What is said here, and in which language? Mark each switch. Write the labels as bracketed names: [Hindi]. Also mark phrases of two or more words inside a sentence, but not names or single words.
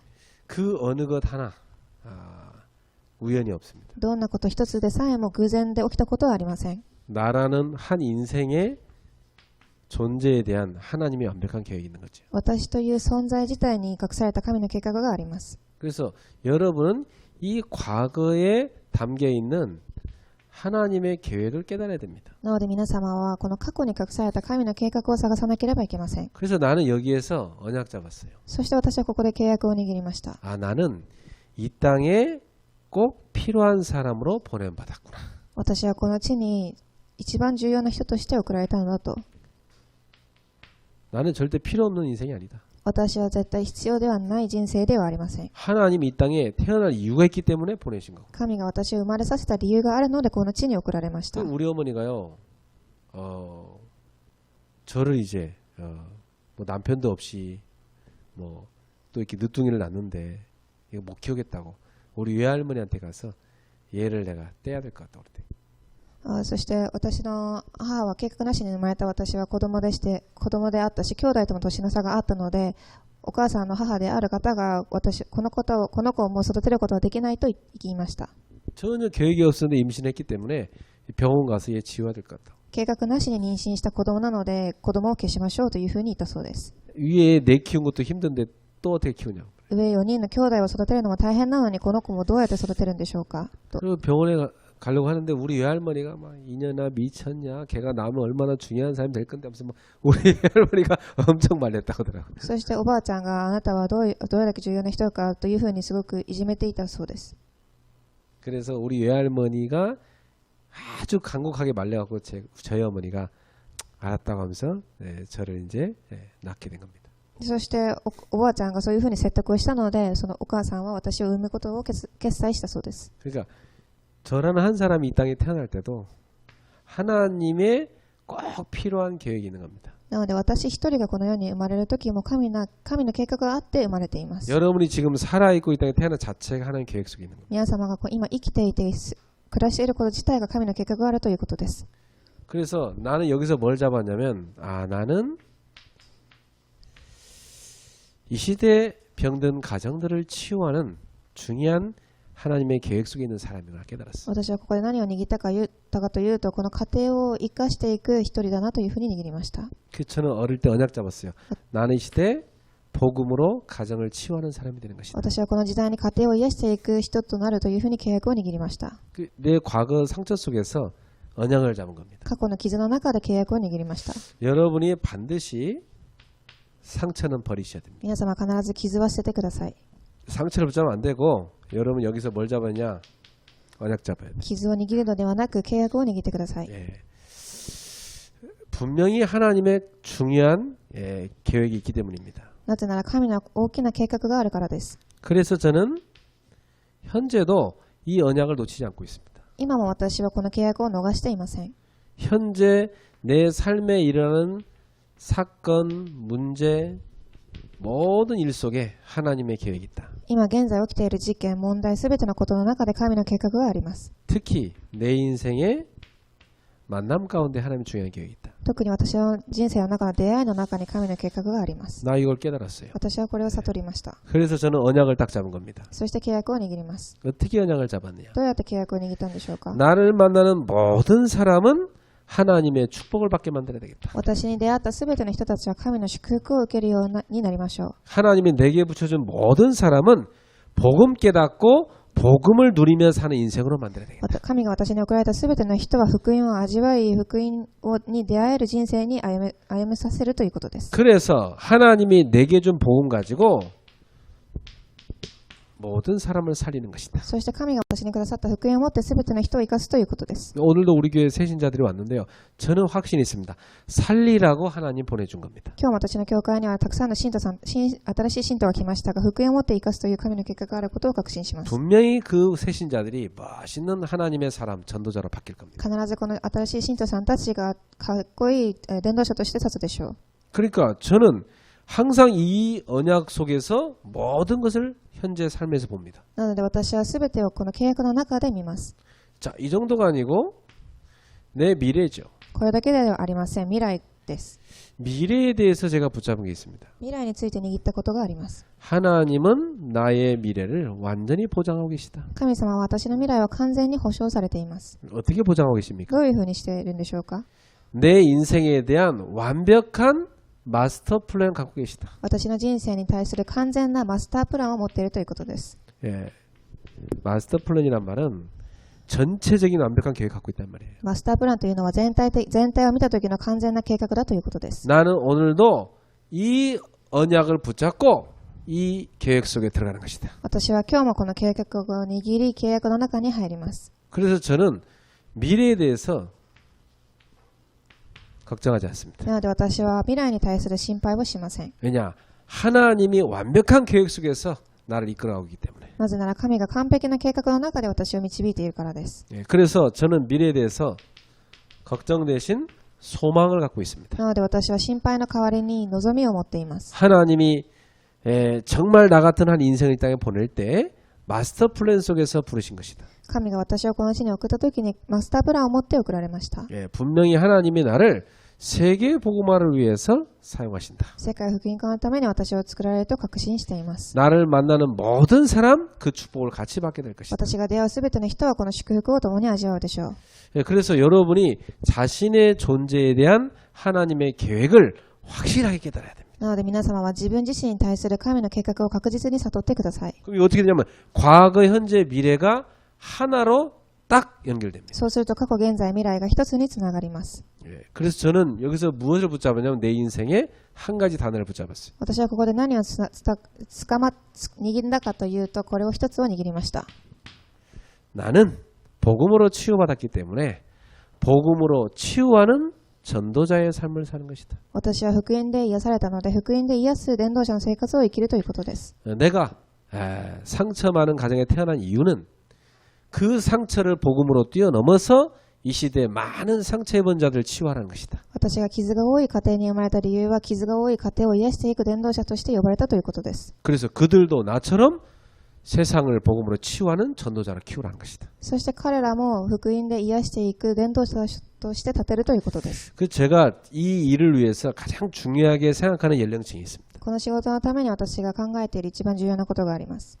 [Korean] 그 어느 것 하나 우연이 없습니다. [Japanese] どんなこと一つでさえも偶然で起きたことはありません。 [Korean] 나라는 한 인생의 존재에 대한 하나님의 완벽한 계획이 있는 거죠. [Japanese] 私という存在自体に隠された神の計画があります。 [Korean] 그래서 여러분은 이 과거에 담겨 있는 하나님의 계획을 깨달아야 됩니다. [Japanese] なので皆様はこの過去に隠された神の計画を探さなければいけません。 [Korean] 그래서 나는 여기에서 언약 잡았어요. [Japanese] そして私はここで契約を握りました。 [Korean] 나는 이 땅에 꼭 필요한 사람으로 보냄받았구나. [Japanese] 私はこの地に一番重要な人として送られたのだと。 [Korean] 나는 절대 필요 없는 인생이 아니다. [Japanese] 私は絶対必要ではない人生ではありません。 [Korean] 하나님이 이 땅에 태어날 이유가 있기 때문에 보내신 거고. [Japanese] 神が私を生まれさせた理由があるのでこの地に送られました。 [Korean] 우리 어머니가요, 저를 이제 뭐 남편도 없이 뭐 또 이렇게 늦둥이를 낳는데 이거 못 키우겠다고 우리 외할머니한테 가서 얘를 내가 떼야 될 것 같다고 그랬대. [Japanese] そして私の母は計画なしに生まれた私は子供であったし、兄弟とも年の差があったので、お母さんの母である方がこの子をもう育てることはできないと言いました。 [Korean] 전혀 계획이 없었는데 임신했기 때문에 병원 가서 얘 치워야 될 것 같다. [Japanese] 計画なしに妊娠した子供なので子供を消しましょうというふうに言ったそうです。 [Korean] 위에 내 키운 것도 힘든데 또 어떻게 키우냐고. [Japanese] 上4人の兄弟を育てるのも大変なのにこの子もどうやって育てるんでしょうかと。 [Korean] 그리고 병원에 가려고 하는데 우리 외할머니가 막 이년아 미쳤냐, 걔가 나면 얼마나 중요한 사람이 될 건데 무슨 막 우리 외할머니가 엄청 말렸다고 하더라고요. [Japanese] そしておばあちゃんがあなたはどれだけ重要な人かというふうにすごくいじめていたそうです。 [Korean] 그래서 우리 외할머니가 아주 간곡하게 말려갖고 저희 어머니가 알았다고 하면서 저를 이제 낳게 된 겁니다. [Japanese] そしておばあちゃんがそういうふうに説得をしたので、そのお母さんは私を産むことを決裁したそうです。 [Korean] 그러니까 저라는 한 사람이 이 땅에 태어날 때도 하나님의 꼭 필요한 계획이 있는 겁니다. [Japanese] なので私一人がこの世に生まれる時も神の計画があって生まれています。 [Korean] 여러분이 지금 살아있고 이 땅에 태어난 자체가 하나님 계획 속에 있는 겁니다. [Japanese] 皆様が今生きていて暮らしていること自体が神の計画があるということです。 [Korean] 그래서 나는 여기서 뭘 잡았냐면 나는 이 시대에 병든 가정들을 치유하는 중요한 하나님의 계획 속에 있는 사람인 걸 깨달았어요. [Japanese] 私はここで何を握ったかというと、この過程を生かしていく一人だなというふうに握りました。 [Korean] 그 저는 어릴 때 언약 잡았어요. 나는 이 시대에 복음으로 가정을 치유하는 사람이 되는 것이다. [Japanese] 私はこの時代に家庭を癒していく人となるというふうに契約を握りました。 [Korean] 내 과거 상처 속에서 언약을 잡은 겁니다. [Japanese] 過去の傷の中で契約を握りました。 [Korean] 여러분이 반드시 상처는 버리셔야 됩니다. [Japanese] 皆様必ず傷は捨ててください。 [Korean] 상처를 붙잡으면 안 되고 여러분 여기서 뭘 잡았냐? 언약 잡아야 돼요. [Japanese] 傷を握るのではなく契約を握ってください。 [Korean] 예. 분명히 하나님의 중요한 계획이 있기 때문입니다. [Japanese] なぜなら神の大きな計画があるからです。 [Korean] 그래서 저는 현재도 이 언약을 놓치지 않고 있습니다. [Japanese] 今も私はこの契約を逃していません。 [Korean] 현재 내 삶에 일어나는 사건, 문제, 모든 일 속에 하나님의 계획이 있다. [Japanese] 今現在起きている事件、問題、すべてのことの中で神の計画があります。 [Korean] 특히 내 인생의 만남 가운데 하나님의 중요한 계획이 있다. [Japanese] 特に私の人生の中の出会いの中に神の計画があります。 [Korean] 나 이걸 깨달았어요. [Japanese] 私はこれを悟りました。 [Korean] 그래서 저는 언약을 딱 잡은 겁니다. [Japanese] そして契約を握ります。 [Korean] 어떻게 언약을 잡았느냐? [Japanese] どうやって契約を握ったんでしょうか。 [Korean] 나를 만나는 모든 사람은 하나님의 축복을 받게 만들어야 되겠다. [Japanese] 私に出会ったすべての人たちは神の祝福を受けるようになりましょう。 [Korean] 하나님이 내게 붙여준 모든 사람은 복음 깨닫고 복음을 누리며 사는 인생으로 만들어야 되겠다. [Japanese] 神が私に送られたすべての人は福音を味わい、福音に出会える人生に歩めさせるということです。 [Korean] 그래서 하나님이 내게 준 복음 가지고 모든 사람을 살리는 것이다. [Japanese] そして神が私にくださった福音を持ってすべての人を生かすということです。 [Korean] 오늘도 우리 교회 새신자들이 왔는데요. 저는 확신이 있습니다. 살리라고 하나님 보내준 겁니다. [Japanese] 今日も私の教会にはたくさんの信徒さん、新しい信徒が来ましたが、福音を持って生かすという神の計画があることを確信します。 [Korean] 분명히 그 새신자들이 멋있는 하나님의 사람, 전도자로 바뀔 겁니다. [Japanese] 必ずこの新しい信徒さんたちがかっこいい伝道者として立つでしょう。 [Korean] 그러니까 저는 항상 이 언약 속에서 모든 것을 현재 삶에서 봅니다. [Japanese] なので私はすべてをこの契約の中で見ます。 [Korean] 자, 이 정도가 아니고 내 미래죠. [Japanese] これだけではありません。未来です。 [Korean] 미래에 대해서 제가 붙잡은 게 있습니다. [Japanese] 未来について握ったことがあります。 [Korean] 하나님은 나의 미래를 완전히 보장하고 계시다. [Japanese] 神様は私の未来を完全に保証されています。 [Korean] 어떻게 보장하고 계십니까? [Japanese] どういうふうにしているんでしょうか。 [Korean] 내 인생에 대한 완벽한 마스터 플랜을 갖고 계시다. [Japanese] 私の人生に対する完全なマスタープランを持っているということです。 [Korean] 예, 마스터 플랜이란 말은 전체적인 완벽한 계획을 갖고 있단 말이에요. [Japanese] マスタープランというのは全体を見た時の完全な計画だということです。 [Korean] 나는 오늘도 이 언약을 붙잡고 이 계획 속에 들어가는 것이다. [Japanese] 私は今日もこの計画を握り、契約の中に入ります。 [Korean] 그래서 저는 미래에 대해서 걱정하지 않습니다. [Japanese] なので私は未来に対する心配をしません。 [Korean] 왜냐? 하나님이 완벽한 계획 속에서 나를 이끌어가기 때문에. [Japanese] なぜなら神が完璧な計画の中で私を導いているからです。 [Korean] 예, 그래서 저는 미래에 대해서 걱정 대신 소망을 갖고 있습니다. [Japanese] なので私は心配の代わりに望みを持っています。 [Korean] 하나님이 정말 나 같은 한 인생을 이 땅에 보낼 때 마스터 플랜 속에서 부르신 것이다. [Japanese] 神が私をこの地に送った時にマスタープランを持って送られました。 [Korean] 예, 분명히 하나님이 나를 세계 복음화를 위해서 사용하신다. [Japanese] 世界福音化のために私を作られると確信しています。 [Korean] 나를 만나는 모든 사람 그 축복을 같이 받게 될 것이다. [Japanese] 私が出会うすべての人はこの祝福を共に味わうでしょう。 [Korean] 예, 그래서 여러분이 자신의 존재에 대한 하나님의 계획을 확실하게 깨달아야 됩니다. [Japanese] なので皆様は自分自身に対する神の計画を確実に悟ってください。 [Korean] 그럼 어떻게 되냐면 과거, 현재, 미래가 하나로 딱 연결됩니다. [Japanese] そうすると過去、現在、未来が一つにつながります。 [Korean] 예, 그래서 저는 여기서 무엇을 붙잡았냐면 내 인생에 한 가지 단어를 붙잡았어요. [Japanese] 私はここで何を握んだかというと、これを一つを握りました。 [Korean] 나는 복음으로 치유받았기 때문에 복음으로 치유하는 전도자의 삶을 사는 것이다. [Japanese] 私は福音で癒されたので、福音で癒す伝道者の生活を生きるということです。 [Korean] 내가 상처 많은 가정에 태어난 이유는 그 상처를 복음으로 뛰어넘어서 이 시대에 많은 상처 입은 자들을 치유하라는 것이다. [Japanese] 私が傷が多い家庭に生まれた理由は、傷が多い家庭を癒していく伝道者として呼ばれたということです。 [Korean] 그래서 그들도 나처럼 세상을 복음으로 치유하는 전도자를 키우라는 것이다. [Japanese] そして彼らも福音で癒していく伝道者として立てるということです。 [Korean] 그 제가 이 일을 위해서 가장 중요하게 생각하는 연령층이 있습니다. [Japanese] この仕事のために私が考えている一番重要なことがあります。